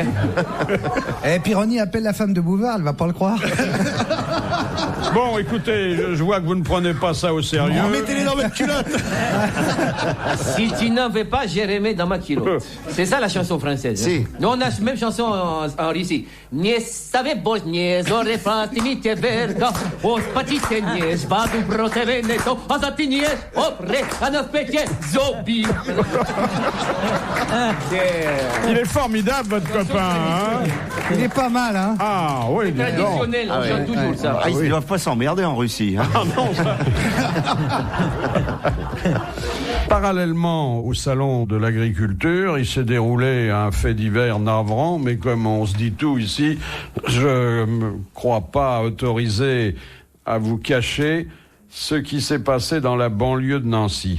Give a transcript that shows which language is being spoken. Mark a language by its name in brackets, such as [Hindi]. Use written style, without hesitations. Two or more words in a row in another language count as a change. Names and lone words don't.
[French] Eh, Pironi appelle la femme de Bouvard, elle va pas le croire. Bon, écoutez, je vois que vous ne prenez pas ça au sérieux. Mettez-les dans votre culotte. Si tu n'en veux pas, je remets dans ma culotte. C'est ça la chanson française. Si. Hein. Nous, on a la même chanson en Russie. Nie savais bos, nie zore fatimi te verga, os patite nie zbadu proteveneto, a za ti nie opre, a na pecie zobi. Il est formidable, votre copain. Hein. Il est pas mal, hein. Ah oui, dis donc. Traditionnel, on chante toujours ça. Ah, ils ne doivent pas s'emmerder en Russie. Hein. Ah non, ça... Parallèlement au salon de l'agriculture, il s'est déroulé un fait divers navrant, mais comme on se dit tout ici, je ne crois pas autorisé à vous cacher ce qui s'est passé dans la banlieue de Nancy.